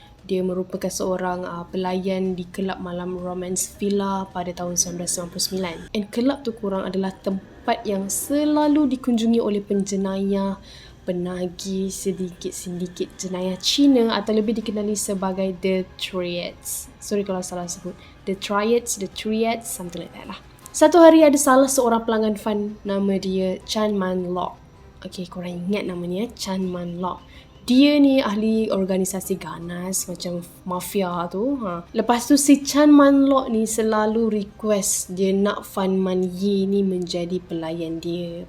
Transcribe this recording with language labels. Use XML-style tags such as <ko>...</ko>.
<ms>Dia merupakan seorang pelayan di kelab malam Romance Villa pada tahun 1999. And kelab tu korang adalah tempat yang selalu dikunjungi oleh penjenayah, penagih, sedikit-sedikit jenayah Cina atau lebih dikenali sebagai The Triads. Sorry kalau salah sebut.</ms> <en>The Triads, something like that lah.</en> <ms>Satu hari ada salah seorang pelanggan Fan, nama dia Chan Man Lok. Okay, korang ingat nama ni Chan Man Lok. Dia ni ahli organisasi ganas macam mafia tu. Lepas tu si Chan Man Lok ni selalu request dia nak Fan Man Yi ni menjadi pelayan dia.</ms>